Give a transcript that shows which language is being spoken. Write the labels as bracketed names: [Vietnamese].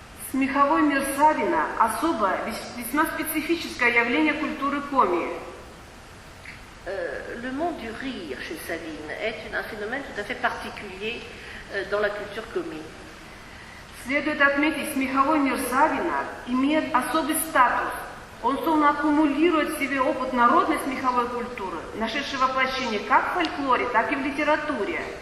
[Russian] Смеховой мир Савина – особое, весьма специфическое явление культуры коми. [French] Le monde du rire chez Savine est un phénomène tout à fait particulier dans la culture comique. [Russian] Следует отметить, смеховой мир Савина имеет особый статус. Он словно аккумулирует в себе опыт народной смеховой культуры, нашедшей воплощение как в фольклоре, так и в литературе.